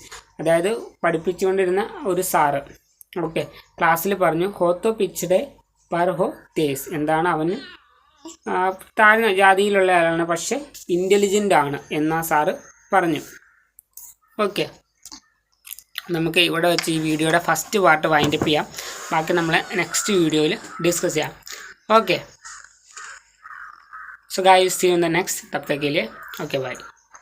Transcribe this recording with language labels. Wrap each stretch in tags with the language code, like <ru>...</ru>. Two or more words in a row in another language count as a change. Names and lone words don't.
<ml>അതായത് പഠിപ്പിച്ചുകൊണ്ടിരുന്ന ഒരു സാറ് ഓക്കെ ക്ലാസ്സിൽ പറഞ്ഞു</ml> <hi>हो तो पिछड़े पर हो तेज़.</hi> <ml>എന്താണ്, അവന് താഴ്ന്ന ജാതിയിലുള്ള ആളാണ് പക്ഷെ ഇൻ്റലിജൻ്റ് ആണ് എന്നാ സാറ് പറഞ്ഞു. ഓക്കെ, നമുക്ക് ഇവിടെ വെച്ച് ഈ വീഡിയോയുടെ</ml> <en>first part wind up</en> <ml>ചെയ്യാം. ബാക്കി നമ്മൾ</ml> <en>next video</en> <ml>ഡിസ്കസ് ചെയ്യാം.</ml> <en>OK so guys see you in the next,</en> <hi>तब तक के लिए</hi> <en>OK bye.</en>